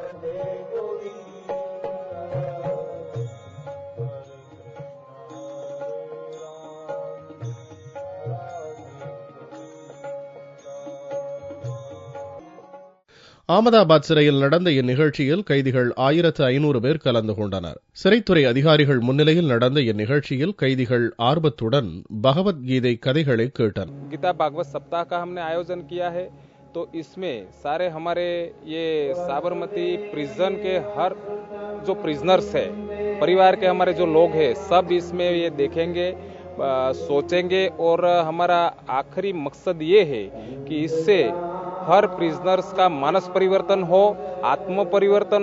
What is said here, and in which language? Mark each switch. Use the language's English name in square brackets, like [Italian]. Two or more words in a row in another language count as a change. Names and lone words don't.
[Tamil] அகமதாபாத் சிறையில் நடந்த இந்நிகழ்ச்சியில் கைதிகள் 1500 பேர் கலந்து கொண்டனர். சிறைத்துறை அதிகாரிகள் முன்னிலையில் நடந்த இந்நிகழ்ச்சியில் கைதிகள் ஆர்வத்துடன் பகவத்கீதை கதைகளை கேட்டனர். [Hindi] गीता भागवत सप्ताह का हमने आयोजन किया है, तो इसमें सारे हमारे ये साबरमती प्रिजन के हर जो प्रिजनर्स है, परिवार के हमारे जो लोग हैं, सब इसमें ये देखेंगे, सोचेंगे और हमारा आखिरी मकसद ये है कि इससे हर प्रिजनर्स का मानस परिवर्तन हो, आत्म परिवर्तन